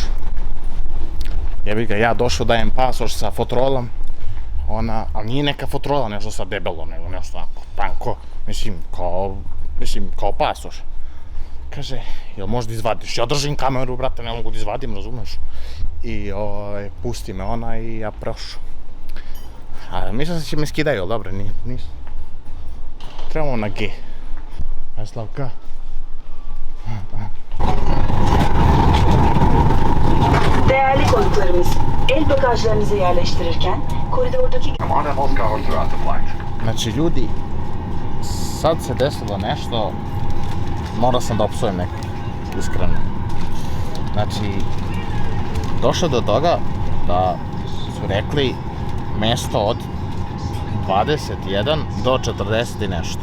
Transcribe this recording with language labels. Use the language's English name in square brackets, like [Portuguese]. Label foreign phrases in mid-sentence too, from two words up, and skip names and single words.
[Serbian] Jebi ga, ja došao dajem pasoš sa fotrolom, ali nije neka fotrola, nešto sad debelo, nego nešto tanko, mislim, kao pasoš. Kaže, jel možda izvadiš? Ja držim kameru, brate, ne mogu da izvadim, razumeš? I pusti me ona i ja prošao. A mislim da će me skidaju, ali dobro, nisu. Trebamo na G. Aj Slavka. [Turkish] Değerli konuklarımız, el bagajlarınızı yerleştirirken koridordaki... [Serbian] Znači ljudi, sad se desilo nešto, morao sam da opsujem nekog, iskreno. Znači, došlo do toga da su rekli mesto od 21 do 40 i nešto.